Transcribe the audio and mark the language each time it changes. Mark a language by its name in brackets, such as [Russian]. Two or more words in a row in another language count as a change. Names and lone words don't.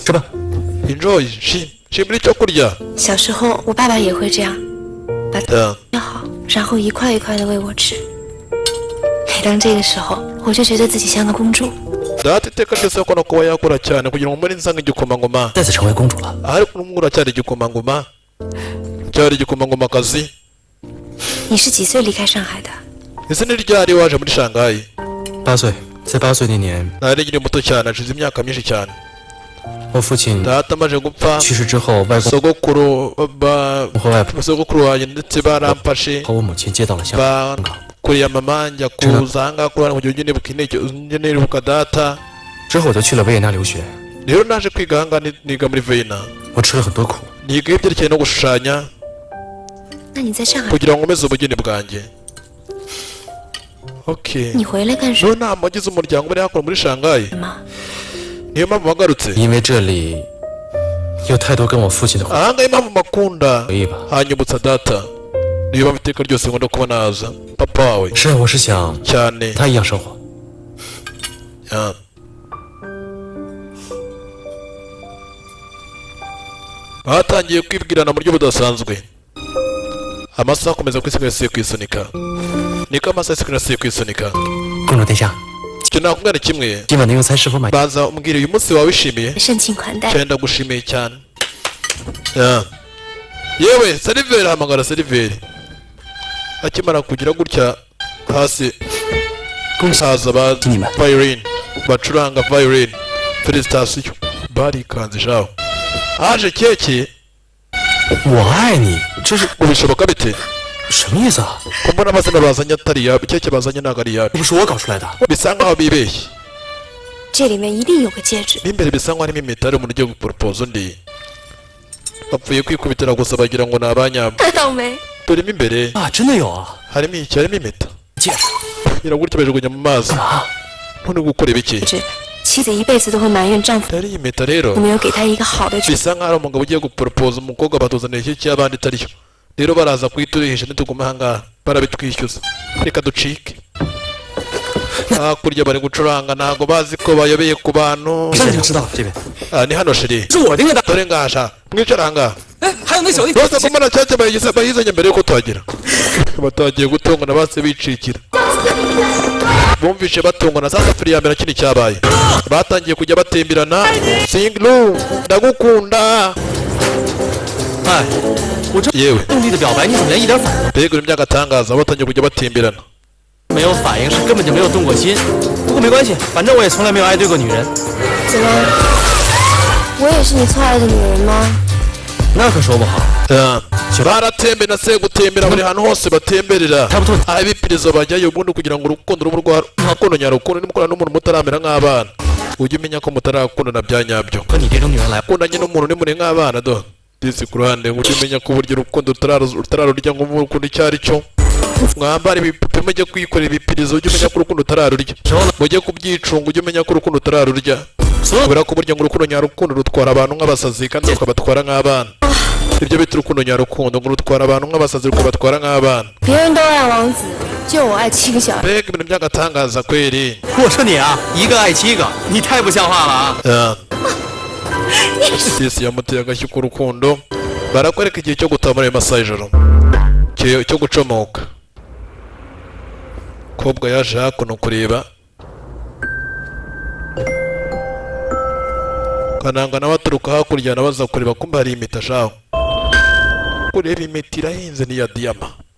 [Chinese] 吃吧。 [Kinyarwanda] enjoy shimira icyo kurya [Chinese] 小时候我爸爸也会这样，把 [English] Yeah. [Chinese] 要好，然后一块一块的喂我吃。每当这个时候，我就觉得自己像个公主。 [Kinyarwanda] data iteka ryose akunda kuba yakora cyane kugira ngo mbone nsanga igikomangoma [Chinese] 再次成为公主了。 [Kinyarwanda] ariko n'umwe uracyari igikomangoma cyari igikomangomakazi [Chinese] 你是几岁离开上海的？ [Kinyarwanda] ese ni ryari waje muri shanghai [Chinese] 8岁，在8岁那年， [Kinyarwanda] nari nkiri muto cyane hashize imyaka myinshi cyane [Chinese] 我父亲 [Kinyarwanda] data amaze gupfa [Chinese] 去世之后，外公 [Kinyarwanda] sogokuru [Chinese] 和外婆 [Kinyarwanda] sogokuru wanjye ndetse baramfashe [Chinese] 和我母亲接到了香港。 [Kinyarwanda] bakuriye mama njya kuza ahangaha kurana kugira ngo nibuka intege njye nibuka data [Chinese] 之后我就去了维也纳留学， [Kinyarwanda] rero naje kwiga ahangaha niga muri Vienna [Chinese] 我吃了很多苦。 [Kinyarwanda] niga ibyerekeye no gushushanya [Chinese] 那你在上海， [Kinyarwanda] kugira ngo nkomeze ubugeni bwanjye okay [Chinese] 你回来干什么 [Kinyarwanda] no nta mugize umuryango bari hakora muri shanghai [Chinese] 吗？ [Kinyarwanda] niyo mpamvu wagarutse [Chinese] 因为这里有太多跟我父亲的回 [Kinyarwanda] ahangaha impamvu makunda [Chinese] 忆吧。 [Kinyarwanda] hanyibutsa data niyo mpamvu iteka ryose nkunda kuba naza papa wawe [Chinese] 是，我是想 [Kinyarwanda] cyane [Chinese] 他一样生活。 [English] Yeah. [Kinyarwanda] batangiye kwibwirana mu buryo budasanzwe amasaha akomeza kwisigaye kwisunika niko amasaha asigaye kwisunika [Chinese] 公主殿下， [Kinyarwanda] icyo nakubwira ni kimwe [Chinese] 今晚的用餐是否满意？ [Kinyarwanda] baza umbwira uyu munsi wawe wishimiye [Chinese] 盛情款待， [Kinyarwanda] cyane ndagushimiye cyane Yeah. yewe seriveri hamagara seriveri akimara kugira gutya hasi haza ba violin bacuranga violin felicitasiyo barikanze shaho haje keke [Chinese] 我爱你，这是 [Kinyarwanda] ubishoboka bite [Chinese] 什么意思啊？ [Kinyarwanda] ko mbona amazina bazanye atari yawe keke bazanye ntabwo ari yawe [Chinese] 这不是我搞出来的。 [Kinyarwanda] bisa nkaho bibeshye [Chinese] 这里面一定有个戒指。 [Kinyarwanda] n'imbere bisa nkaho harimo impeta hari umuntu ugiye guporopoza undi bapfuye kwikubitira gusa bagira ngo ni abanyabo [Chinese] 倒霉， [Kinyarwanda] turimo imbere [Chinese] 啊，真的有啊！ [Kinyarwanda] harimo iki harimo impeta [Chinese] 戒指 [Kinyarwanda] iragutya bajugunya mu mazi [Chinese] 啊， [Kinyarwanda] none gukora ibiki [Chinese] 是妻子一辈子都会埋怨丈夫 [Kinyarwanda] yari iyi mpeta rero [Chinese] 没有给她一个好的娶。 [Kinyarwanda] bisa nkaho ari umugabo ugiye guporopoza umukobwa batuzanira iki cy'abandi itariyo rero baraza kuyiturihisha nituguma ahangaha barabitwishyuza reka ducike hakurya bari gucuranga ntabwo bazi ko bayobeye ku bantu [Chinese] 现在就知道了，这边 [Kinyarwanda] ni hano shiri [Chinese] 是我盯着的。 [Kinyarwanda] dore ngasha mwicara ahangaha [Chinese] 哎，还有那小弟， [Kinyarwanda] bose ko mbona cyacya bayizanye mbere yuko tuhagera batagiye gutongana base bicikira bumvishe batongana sasa firi ya mbere kindi cyabaye batangiye kujya batemberana singlu ndagukunda [Chinese] 哎，我这 [Kinyarwanda] yewe [Chinese] 用力的表白，你怎么连一点反应 [Kinyarwanda] mbega ibintu by'agatangaza batangiye kujya batimberana [Chinese] 都没有？反应是根本就没有动过心。不过没关系，反正我也从来没有爱对过女人。怎么？我也是你错爱的女人吗？那可说不好。 [Kinyarwanda] baratembera se gutembera buri hantu hose batemberera aho ibipirizo bajyayo ubundi kugira ngo urukundo rube urukundo nyarukundo nimukorana n'umuntu mutaramera nk'abana ujye umenya ko mutarakundana bya nyabyo [Chinese] 和你这种女人来， [Kinyarwanda] ukundanye n'umuntu nimure nk'abana do disi ku ruhande ujye umenya ko uburyo urukundo utararurya ngo uvuge urukundo icyo ari cyo mwambara ibipupe mujye kwikorera ibipirizo ujye umenya ko urukundo utararurya mujye kubyicunga ujye umenya ko urukundo utararurya kubera ko burya ngo urukundo nyarukundo rutwara abantu nk'abasazi kandi rukabatwara nk'abana ibyo bita urukundo nyarukundo ngo rutwara abantu nk'abasazi rukabatwara nk'abana [Chinese] 别人都爱王子，就我爱7个小孩。 [Kinyarwanda] mbega ibintu by'agatangaza kweri [Chinese] 我说你啊，一个爱7个，你太不像话了啊！ [Kinyarwanda] disi yamuteye agashyi k'urukundo barakwereka igihe cyo gutaha muri ayo masaha y'ijoro cyo gucomoka kobwa yaje hakuno kureba kananga nawe aturuka hakurya nabaza kureba kumbe hari impeta shaho kureba impeta irahenze ni iya diyama